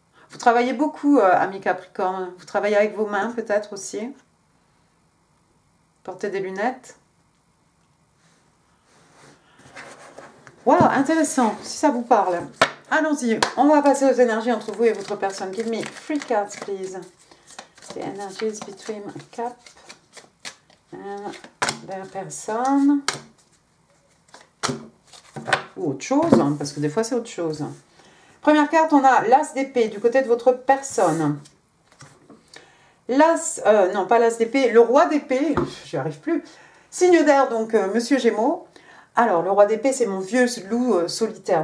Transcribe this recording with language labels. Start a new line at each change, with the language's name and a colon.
French: Vous travaillez beaucoup, amis Capricorne. Vous travaillez avec vos mains peut-être aussi. Portez des lunettes. Waouh, intéressant, si ça vous parle. Allons-y, on va passer aux énergies entre vous et votre personne.
English: Give me 3 cards, please. The energies between Cap and their person.
French: Ou autre chose, hein, parce que des fois c'est autre chose. Première carte, on a l'As d'épée du côté de votre personne. L'As, non pas l'As d'épée, le Roi d'épée, j'y arrive plus. Signe d'air, donc Monsieur Gémeaux. Alors, le Roi d'épée, c'est mon vieux loup solitaire.